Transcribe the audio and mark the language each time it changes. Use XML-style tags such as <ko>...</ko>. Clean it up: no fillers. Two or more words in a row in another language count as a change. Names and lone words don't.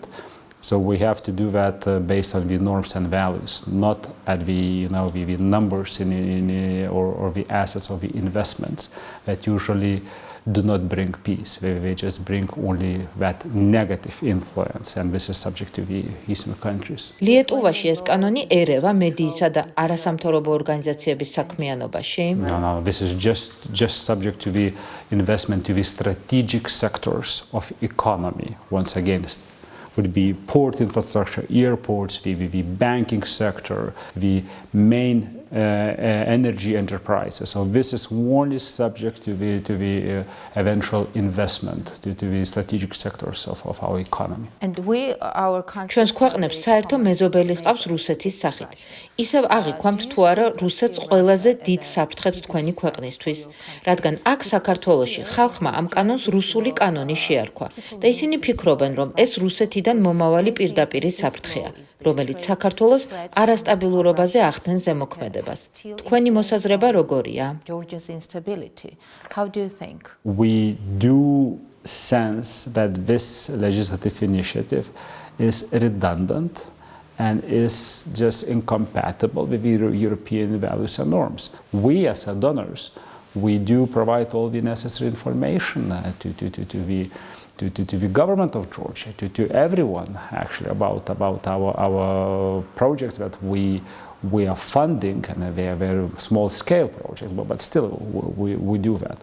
<en>So we have to do that based on the norms and values, not at the the numbers or the assets or the investments that usually do not bring peace. They just bring only that negative influence, and this is subject to the eastern countries.</en> <ka>ლიეტუვაში ეს კანონი ერევა მედიისა და არასამთავრობო ორგანიზაციების საქმიანობაში.</ka> <en>No, this is just subject to the investment to the strategic sectors of economy. Once again, would be port infrastructure, airports, the banking sector, the main energy enterprises. So this is only subject to the eventual investment to the strategic sectors of our economy. And our country</en> <ka>ჩვენს ქვეყნებს საერთო მეზობელი ჰყავს რუსეთის სახით. ისევ აღიქვამთ თუ არა რუსეთს ყველაზე დიდ საფრთხედ თქვენი ქვეყნისთვის, რადგან აქ საქართველოში ხალხმა ამ კანონს რუსული კანონი შეარქვა და ისინი ფიქრობენ, რომ ეს რუსეთიდან მომავალი პირდაპირი საფრთხეა, რომელიც საქართველოს არასტაბილურობაზე ახდენს ზემოქმედებას. თქვენი მოსაზრება როგორია?</ka> <en>Georgia's instability. How do you think? We do sense that this legislative initiative is redundant and is just incompatible with the European values and norms. We as donors, we do provide all the necessary information to the government of Georgia, to everyone actually about our projects that we are funding, and they are very small scale projects, but still we do that.</en>